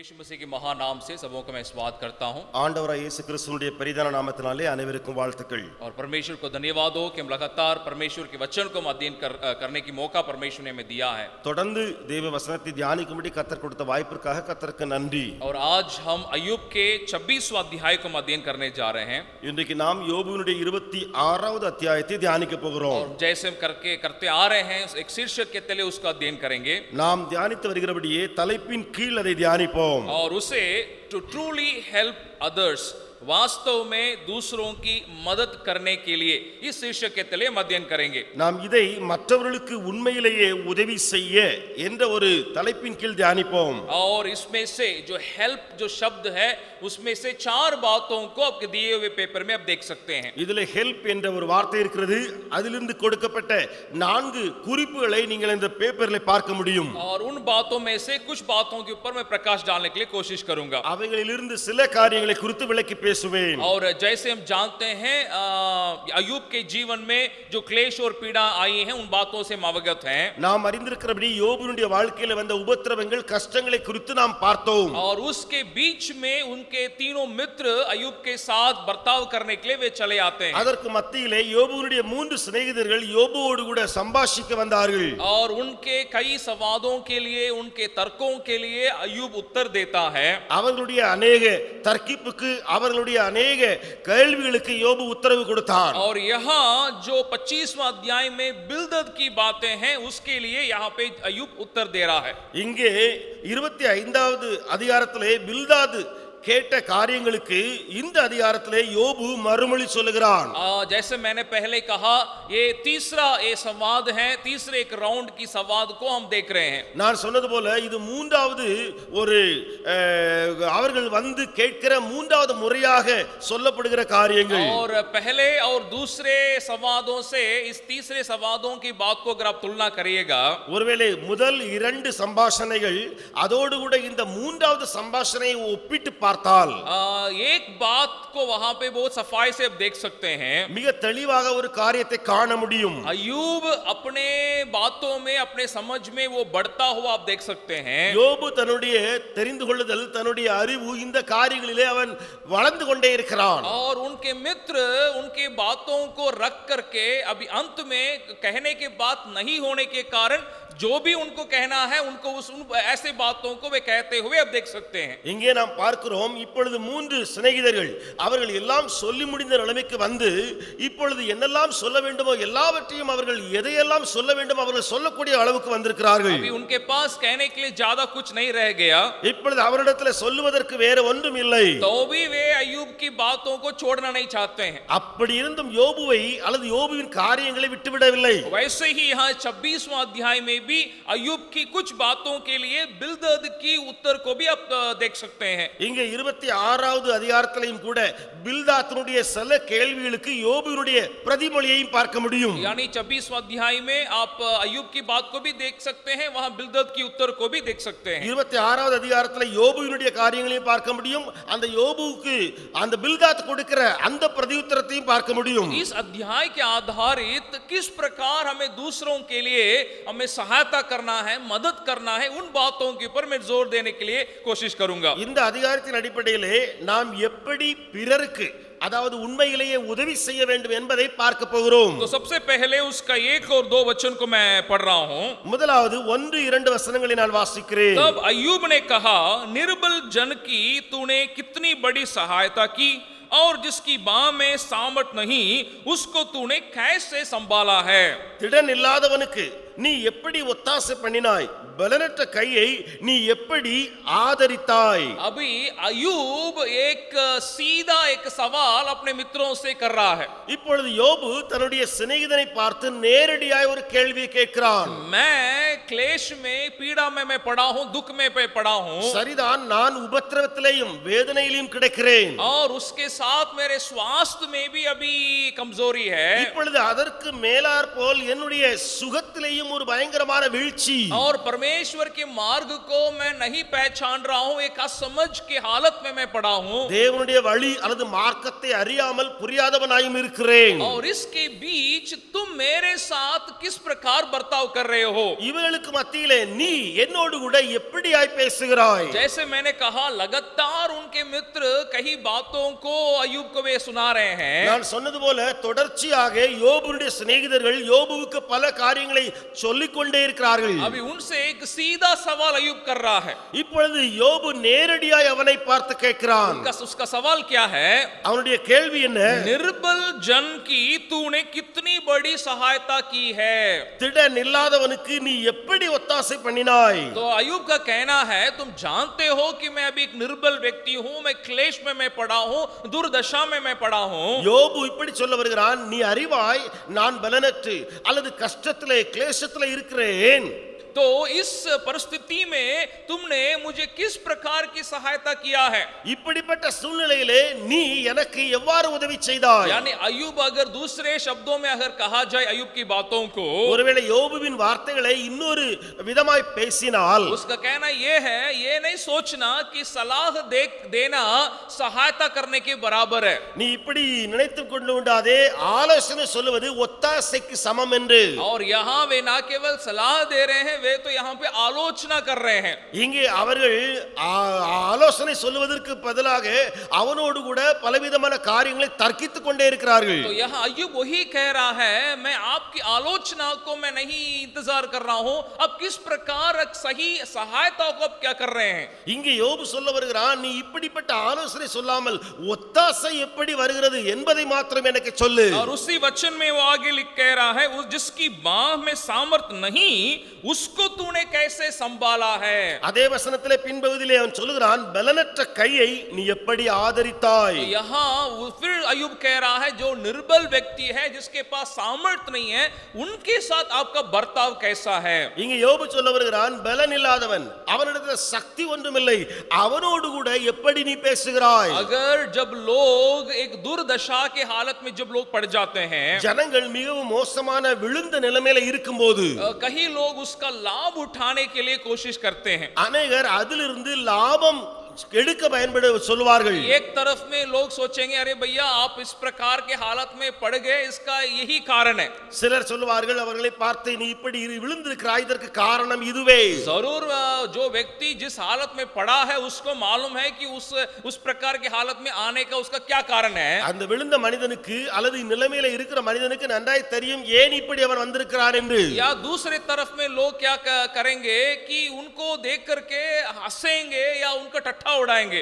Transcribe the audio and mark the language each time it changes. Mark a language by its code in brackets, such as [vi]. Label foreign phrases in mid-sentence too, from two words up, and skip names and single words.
[hi] उसी के महान नाम से सबों को मैं स्वागत करता हूं [ta] ஆண்டவராகிய இயேசு கிறிஸ்துவினுடைய பெரிதான நாமத்தினாலே அனைவருக்கும் வாழ்த்துக்கள். [hi] और परमेश्वर को धन्यवाद हो कि हम लगातार परमेश्वर के वचन को अध्ययन करने की मौका परमेश्वर ने हमें दिया है. [ta] தொடர்ந்து தேவ வசனத்தை தியானிக்கும்படி கர்த்தர் கொடுத்த வாய்ப்பிற்காக கர்த்தருக்கு நன்றி. [hi] और आज हम अय्यूब के 26वां अध्याय को अध्ययन करने जा रहे हैं. [ta] இன்றைக்கு நாம் யோபுவினுடைய 26வது அத்தியாயத்தை தியானிக்க போகிறோம். [hi] और जैसे हम करते आ रहे हैं एक शीर्षक के तले उसका अध्ययन करेंगे. [ta] நாம் தியானித்து வருகிறபடியே தலைப்பின் கீழ் அதை தியானிப்போம். [hi] और उसे [en] to truly help others, [hi] वास्तव में दूसरों की मदद करने के लिए इस शीर्षक के तले हम अध्ययन करेंगे. [ta] நாம் இதை மற்றவர்களுக்கு உண்மையிலேயே உதவி செய்ய என்ற ஒரு தலைப்பின் கீழ் தியானிப்போம். [hi] और इसमें से जो हेल्प जो शब्द है उसमें से 4 बातों को आपके दिए हुए पेपर में आप देख सकते हैं. [ta] இதிலே ஹெல்ப் என்ற ஒரு வார்த்தை இருக்கிறது. அதிலிருந்து கொடுக்கப்பட்ட 4 குறிப்புகளை நீங்கள் இந்த பேப்பரில் பார்க்க முடியும். [hi] और उन बातों में से कुछ बातों के ऊपर मैं प्रकाश डालने के लिए कोशिश करूंगा. [ta] அவைகளிலிருந்து சில காரியங்களை குறித்து விளக்கி பேசுவேன். [hi] और जैसे हम जानते हैं अय्यूब के जीवन में जो क्लेश और पीड़ा आई हैं उन बातों से हम अवगत हैं. [ta] நாம் அறிந்திருக்கிறபடி யோபுவினுடைய வாழ்க்கையில வந்த உபத்திரவங்கள் கஷ்டங்களை குறித்து நாம் பார்த்தோம். [hi] और उसके बीच में उनके तीनों मित्र अय्यूब के साथ बर्ताव करने के लिए वे चले आते हैं. [ta] அதற்கு மத்தியிலே யோபுவினுடைய 3 சிநேகிதர்கள் யோபுவோடு கூட சம்பாஷிக்க வந்தார்கள். [hi] और उनके कई सवालों के लिए उनके तर्कों के लिए अय्यूब उत्तर देता है. [ta] அவர்களுடைய अनेक தர்க்கிப்புக்கு அவர்களுடைய अनेक கேள்விகளுக்கு யோபு உத்தரவு கொடுத்தான். [hi] और यहाँ जो 25वां अध्याय में बिल्दद की बातें हैं उसके लिए यहाँ पे अय्यूब उत्तर दे रहा है. [ta] இங்கே 25வது அதிகாரத்திலே பில்தாது கேட்ட காரியங்களுக்கு இந்த அதிகாரத்திலே யோபு மறுமொழி சொல்லுகிறான். [hi] जैसे मैंने पहले कहा ये तीसरा ये संवाद है, तीसरे एक राउंड की संवाद को हम देख रहे हैं. [ta] நான் சொன்னது போல இது மூன்றாவது ஒரு அவர்கள் வந்து கேட்கிற மூன்றாவது முறையாக சொல்லப்படுகிற காரியங்கள். [hi] और पहले और दूसरे संवादों से इस तीसरे संवादों की बात को अगर आप तुलना करिएगा, [ta] ஒருவேளை முதல் 2 சம்பாஷணைகள் அதோடு கூட இந்த மூன்றாவது சம்பாஷணையை ஒப்பிட்டு பார்த்தால் [hi] एक बात को वहां पे बहुत सफाई से आप देख सकते हैं. [ta] மிக தெளிவாக ஒரு காரியத்தை காண முடியும். [hi] अय्यूब अपने बातों में अपने समझ में वो बढ़ता हुआ आप देख सकते हैं. [ta] யோபு தன்னுடைய தெரிந்து கொள்ளுதல் தன்னுடைய அறிவு இந்த காரியங்களிலே அவன் வளர்ந்து கொண்டே இருக்கிறான். [hi] और उनके मित्र उनके बातों को रख करके अभी अंत में कहने के बात नहीं होने के कारण जो भी उनको कहना है उनको ऐसे बातों को वे कहते हुए अब देख सकते हैं. [ta] இங்கே நாம் பார்க்கிறோம் இப்பொழுது 3 சிநேகிதர்கள் அவர்கள் எல்லாம் சொல்லி முடிந்த நிலைமைக்கு வந்து இப்பொழுது என்னெல்லாம் சொல்ல வேண்டுமோ எல்லாவற்றையும் அவர்கள் எதையெல்லாம் சொல்ல வேண்டும் அவர்கள் சொல்லக்கூடிய அளவுக்கு வந்திருக்கிறார்கள். [hi] अभी उनके पास कहने के लिए ज्यादा कुछ नहीं रह गया. [ta] இப்பொழுது அவரிடத்தில் சொல்லுவதற்கு வேற ஒன்றும் இல்லை. [hi] तो भी वे अय्यूब की बातों को छोड़ना नहीं चाहते हैं. [ta] அப்படி இருந்தும் யோபுவை அல்லது யோபுவின் காரியங்களை விட்டுவிடவில்லை. [hi] वैसे ही यहाँ 26वां अध्याय में भी अय्यूब की कुछ बातों के लिए बिल्दद की उत्तर को भी आप देख सकते हैं. [ta] இங்கே 26வது அதிகாரத்திலையும் கூட பில்தாத்தினுடைய சில கேள்விகளுக்கு யோபுவினுடைய பிரதிமொழியையும் பார்க்க முடியும். [hi] यानी 26वां अध्याय में आप अय्यूब की बात को भी देख सकते हैं, वहां बिल्दद की उत्तर को भी देख सकते हैं. [ta] 26வது அதிகாரத்துல யோபுவினுடைய காரியங்களையும் பார்க்க முடியும். அந்த யோபுவுக்கு அந்த பில்தாத் கொடுக்கிற அந்த பிரதியுத்தரத்தையும் பார்க்க முடியும். [hi] इस अध्याय के आधारित किस प्रकार हमें दूसरों के लिए हमें सहायता करना है, मदद करना है, उन बातों के ऊपर मैं जोर देने के लिए कोशिश करूंगा. [ta] இந்த அதிகாரத்தின் அடிப்படையிலே நாம் எப்படி பிறருக்கு அதாவது உண்மையிலேயே உதவி செய்ய வேண்டும் என்பதை பார்க்க போகிறோம். [hi] तो सबसे पहले उसका 1 और 2 वचन को मैं पढ़ रहा हूं. [ta] முதலாவது 1-2 வசனங்களை நான் வாசிக்கிறேன். [hi] तब अय्यूब ने कहा, निर्बल जन की तूने कितनी बड़ी सहायता की और जिसकी बाह में सामर्थ नहीं उसको तूने कैसे संभाला है. [ta] திடன் இல்லாதவனுக்கு நீ எப்படி ஒத்தாசை பண்ணினாய், பலனற்ற கையை நீ எப்படி ஆதரித்தாய். [hi] अभी अय्यूब एक सीधा एक सवाल अपने मित्रों से कर रहा है. [ta] இப்பொழுது யோபு தன்னுடைய சிநேகிதனை பார்த்து நேரடியாய் ஒரு கேள்வியை கேட்கிறான். [hi] मैं क्लेश में पीड़ा में मैं पड़ा हूं, दुख में मैं पड़ा हूं. [ta] சரிதான், நான் உபத்திரவத்திலேயும் வேதனையிலும் கிடக்கிறேன். [hi] और उसके साथ मेरे स्वास्थ्य में भी अभी कमजोरी है. [ta] இப்பொழுது அதற்கு மேலாற் போல் என்னுடைய சுகத்திலேயும் தெரியும் ஒரு பயங்கரமான வீழ்ச்சி. [hi] और परमेश्वर के मार्ग को मैं नहीं पहचान रहा हूं, एक असमझ के हालत में मैं पड़ा हूं [ta] தேவனுடைய வழி அல்லது மார்க்கத்தை அறியாமல் புரியாதவனாயும் இருக்கிறேன். [hi] और इसके बीच तुम मेरे साथ किस प्रकार बर्ताव कर रहे हो. [ta] இவர்களுக்கு மத்தியிலே நீ என்னோடு கூட எப்படியாய் பேசுகிறாய்? [hi] जैसे मैंने कहा लगातार उनके मित्र कई बातों को अय्यूब को वे सुना रहे हैं. [ta] நான் சொன்னது போல தொடர்ச்சியாக யோபுடைய சிநேகிதர்கள் யோபுவுக்கு பல காரியங்களை சொல்லிக் கொண்டே இருக்கிறார்கள். [hi] अभी उनसे एक सीधा सवाल अय्यूब कर रहा है. [ta] இப்பொழுது யோபு நேரடியாய் அவனை பார்த்து கேட்கிறான். [hi] उसका सवाल क्या है? [ta] அவனுடைய கேள்வி என்ன? [hi] निर्बल जन की तूने कितनी बड़ी सहायता की है. [ta] திடன் இல்லாதவனுக்கு நீ எப்படி ஒத்தாசை பண்ணினாய்? [hi] तो अय्यूब का कहना है तुम जानते हो कि मैं अभी एक निर्बल व्यक्ति हूं, मैं क्लेश में मैं पड़ा हूं, दुर्दशा में मैं पड़ा हूं. [ta] யோபு இப்படி சொல்ல வருகிறான், நீ அறிவாய் நான் பலனற்று அல்லது கஷ்டத்திலே கிளேசத்திலே இருக்கிறேன். [hi] तो इस परिस्थिति में तुमने मुझे किस प्रकार की सहायता किया है. [ta] இப்படிப்பட்ட சூழ்நிலையிலே நீ எனக்கு எவ்வாறு உதவி செய்தாய்? [hi] यानी अय्यूब अगर दूसरे शब्दों में अगर कहा जाए अय्यूब की बातों को, [ta] ஒருவேளை யோபுவின் வார்த்தைகளை இன்னொரு விதமாய் பேசினால் [hi] उसका कहना ये है, ये नहीं सोचना कि सलाह देना सहायता करने के बराबर है. [ta] நீ இப்படி நினைத்துக் கொண்டு விடாதே, ஆலோசனை சொல்லுவது ஒத்தாசைக்கு சமம் என்று. [hi] और यहाँ वे ना केवल सलाह दे रहे हैं, वे तो यहाँ पे आलोचना कर रहे हैं. [ta] இங்கே அவர்கள் ஆலோசனை சொல்லுவதற்கு பதிலாக அவனோடு கூட பலவிதமான காரியங்களை தர்க்கித்துக் கொண்டே இருக்கிறார்கள். [hi] तो यहाँ अय्यूब वही कह रहा है, मैं आपकी आलोचना को मैं नहीं इंतजार कर रहा हूँ, अब किस प्रकार सही सहायता को अब क्या कर रहे हैं. [ta] இங்கே யோபு சொல்ல வருகிறான், நீ இப்படிப்பட்ட ஆலோசனை சொல்லாமல் ஒத்தாசை எப்படி வருகிறது என்பதை மாத்திரம் எனக்கு சொல்லு. [hi] और उसी वचन में वो आगे लिख कह रहा है, उस जिसकी बाह में सामर्थ नहीं उसको तूने कैसे संभाला है. [ta] அதே வசனத்திலே பின்பகுதியிலே அவன் சொல்லுகிறான், பலனற்ற கையை நீ எப்படி ஆதரித்தாய். [hi] तो यहाँ फिर अय्यूब कह रहा है, जो निर्बल व्यक्ति है जिसके पास सामर्थ नहीं है, उनके साथ आपका बर्ताव कैसा है. [ta] இங்கே யோபு சொல்ல வருகிறான், பலன் இல்லாதவன், அவனிடத்தில் சக்தி ஒன்றுமில்லை, அவனோடு கூட எப்படி நீ பேசுகிறாய். [hi] अगर जब लोग एक दुर्दशा के हालत में जब लोग पड़ जाते हैं, [ta] ஜனங்கள் மிகவும் மோசமான விழுந்த நிலைமையில இருக்கும்போது [hi] कई लोग उसका लाभ उठाने के लिए कोशिश करते हैं. [ta] அநேகர் அதிலிருந்து லாபம் எடுக்க பயன்பட சொல்வார்கள். [hi] एक तरफ में लोग सोचेंगे, अरे भैया आप इस प्रकार के हालत में पड़ गए, इसका यही कारण है. [ta] சிலர் சொல்வார்கள், அவர்களை பார்த்து நீ இப்படி விழுந்திருக்கிறாய், இதற்கு காரணம் இதுவே. [hi] जरूर जो व्यक्ति जिस हालत में पड़ा है उसको मालूम है कि उस प्रकार की हालत में आने का उसका क्या कारण है. [ta] அந்த விழுந்த மனிதனுக்கு அல்லது நிலைமையில இருக்கிற மனிதனுக்கு நன்றாய் தெரியும் ஏன் இப்படி அவன் வந்திருக்கிறான் என்று. [hi] या दूसरे तरफ में लोग क्या करेंगे कि उनको देख करके हंसेंगे या उनका ठट्ठा उड़ाएंगे.